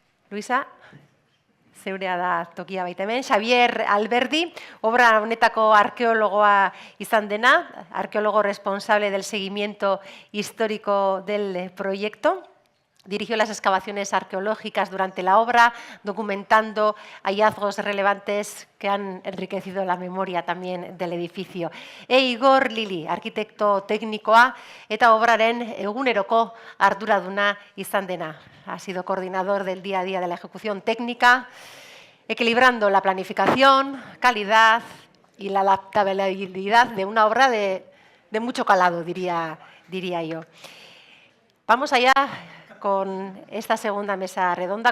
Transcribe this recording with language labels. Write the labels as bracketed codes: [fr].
[eu] Luisa, zeurea da tokia baita hemen. Xavier Alberdi, obra honetako arkeologoa izan dena, [es] arqueólogo responsable del seguimiento histórico del proyecto. Dirigió las excavaciones arqueológicas durante la obra, documentando hallazgos relevantes que han enriquecido la memoria también del edificio. [eu] Igor Lili, arkitekto teknikoa eta obraren eguneroko arduraduna izan dena. [es] Ha sido coordinador del día a día de la ejecución técnica, equilibrando la planificación, calidad y la adaptabilidad de una obra de mucho calado, diría yo. Vamos allá con esta segunda mesa redonda.